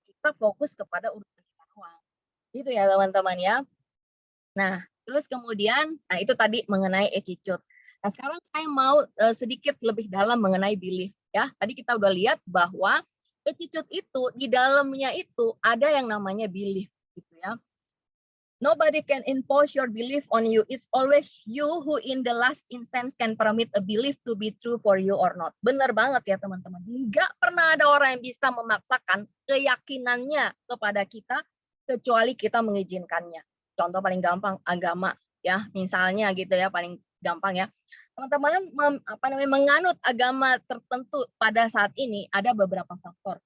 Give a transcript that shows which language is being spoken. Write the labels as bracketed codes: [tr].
[id] Kita fokus kepada urusan kita doang. Gitu ya teman-teman ya. Nah, terus kemudian, nah itu tadi mengenai attitude. Nah, sekarang saya mau sedikit lebih dalam mengenai belief ya. Tadi kita udah lihat bahwa attitude itu di dalamnya itu ada yang namanya belief gitu ya. [en] Nobody can impose your belief on you. It's always you who in the last instance can permit a belief to be true for you or not. [id] Benar banget ya teman-teman. Enggak pernah ada orang yang bisa memaksakan keyakinannya kepada kita kecuali kita mengizinkannya. Contoh paling gampang agama ya, misalnya gitu ya, paling gampang ya. Teman-teman menganut agama tertentu pada saat ini ada beberapa faktor.